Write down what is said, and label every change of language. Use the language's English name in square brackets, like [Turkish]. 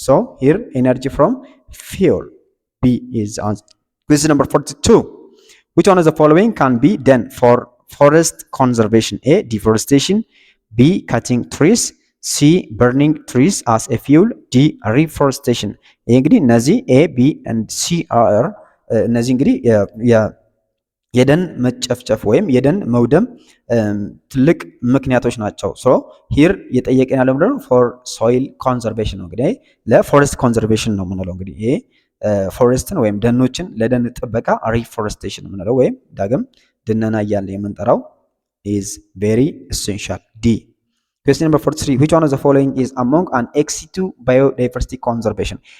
[English] So here energy from fuel. B is answer. Question number 42. Which one of the following can be done for forest conservation? A deforestation, B cutting trees, C burning trees as a fuel, D reforestation. [Amharic] እንግዲህ እነዚህ [English] A, B and C are [Amharic] እነዚህ እንግዲህ የደን መጨፍጨፍ ወይም የደን መውደም ትልቅ ምክንያቶች ናቸው። [English] ሶ ሂር [Amharic] የጠየቀን ያለው ምንድነው [English] ፎር ሶይል ኮንዘርቬሽን [Amharic] ነው። እንግዲህ ለፎሬስት ኮንዘርቬሽን ነው የምንለው። እንግዲህ ይሄ ፎሬስትን ወይም ደኖችን ለደን ጥበቃ ሪፎሬስቴሽን የምንለው ወይም ዳግም ድነና እያለ የምንጠራው [English] is very essential. D. Question number 43. Which one of the following is among an XC2 biodiversity conservation?